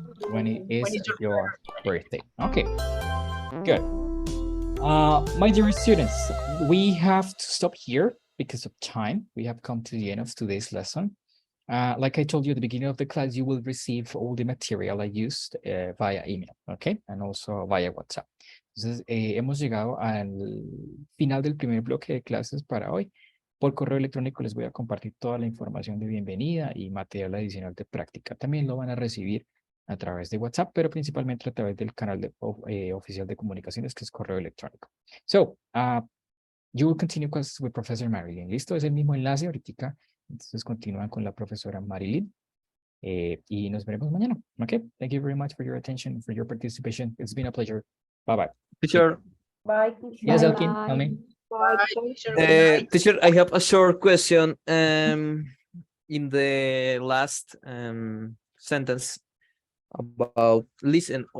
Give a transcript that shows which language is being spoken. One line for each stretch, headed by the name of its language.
English: When it is your birthday. Okay, good. My dear students, we have to stop here because of time. We have come to the end of today's lesson. Like I told you at the beginning of the class, you will receive all the material I used via email, okay? And also via WhatsApp.
Spanish: Entonces, hemos llegado al final del primer bloque de clases para hoy. Por correo electrónico les voy a compartir toda la información de bienvenida y material adicional de práctica. También lo van a recibir a través de WhatsApp, pero principalmente a través del canal oficial de comunicaciones, que es correo electrónico.
English: So, you will continue classes with Professor Marilyn.
Spanish: ¿Listo? Es el mismo enlace ahorita. Entonces continúan con la profesora Marilyn. Y nos veremos mañana. Okay.
English: Thank you very much for your attention, for your participation. It's been a pleasure. Bye-bye. Teacher. Bye, teacher. Yes, Elkin, tell me. Bye, Teacher, I have a short question. In the last sentence about listen.